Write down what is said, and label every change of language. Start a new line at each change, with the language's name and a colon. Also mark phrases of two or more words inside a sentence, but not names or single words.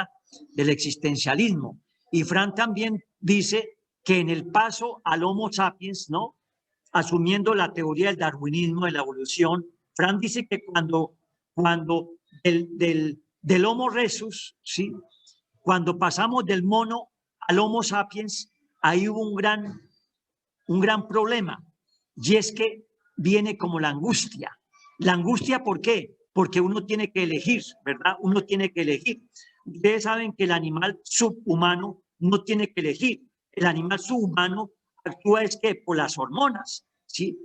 Spanish: Del existencialismo. Y Fran también dice que en el paso al Homo sapiens, ¿no? Asumiendo la teoría del darwinismo, de la evolución, Fran dice que cuando del Homo rhesus, ¿sí? Cuando pasamos del mono al Homo sapiens, ahí hubo un gran problema, y es que viene como la angustia. La angustia, ¿por qué? Porque uno tiene que elegir, ¿verdad? Uno tiene que elegir. Ustedes saben que el animal subhumano no tiene que elegir. El animal subhumano actúa es que por las hormonas, ¿sí?